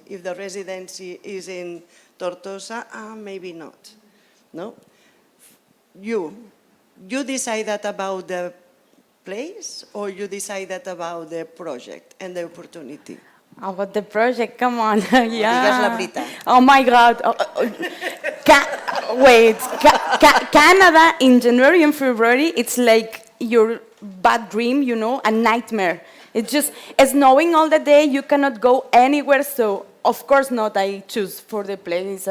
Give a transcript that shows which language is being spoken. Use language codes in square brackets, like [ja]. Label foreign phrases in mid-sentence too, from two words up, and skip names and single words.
[en] If the residency is in Tortosa, maybe not. No? You decided about the place, or you decided about the project and the opportunity? About the project, come on. Yeah. [ca] Digues la veritat. [en] Oh my God. Canada in January and February, it's like your bad dream, a nightmare. It's snowing all the day, you cannot go anywhere, so of course not, I choose for the place.